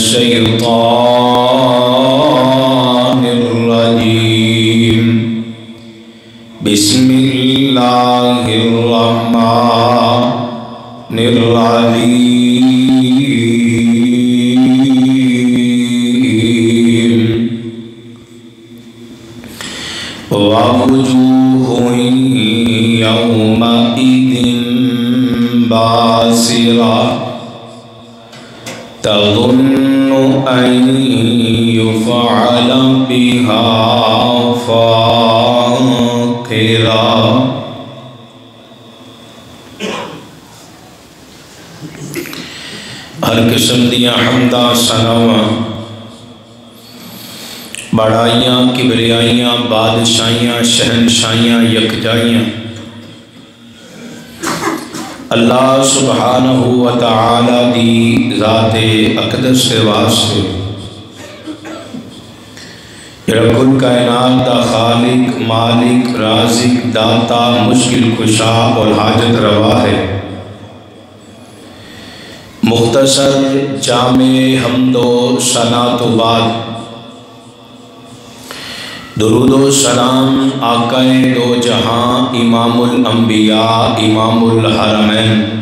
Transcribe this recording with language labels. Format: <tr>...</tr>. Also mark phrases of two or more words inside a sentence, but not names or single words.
<ar>الشيطان الرجيم بسم الله الرحمن الرحيم ووجوه يومئذ باسرة تظن أن يفعل بها فاقرة</ar> <pa>ہر قسم دیاں حمداں ثناواں بڑائیاں کبریائیاں بادشاہیاں شہنشاہیاں یکجائیاں اللہ</pa> <ar>سبحانہ وتعالی</ar> <pa>دی ذات اقدس سے واسطے جڑا کل کائنات دا خالق مالک رازق داتا</pa> <ur>مشکل کشا اور حاجت روا ہے</ur> <pa>مختصر جامع حمد و ثنا تو بعد درود و سلام آقا دو جہاں امام الانبیاء امام الحرمین</pa>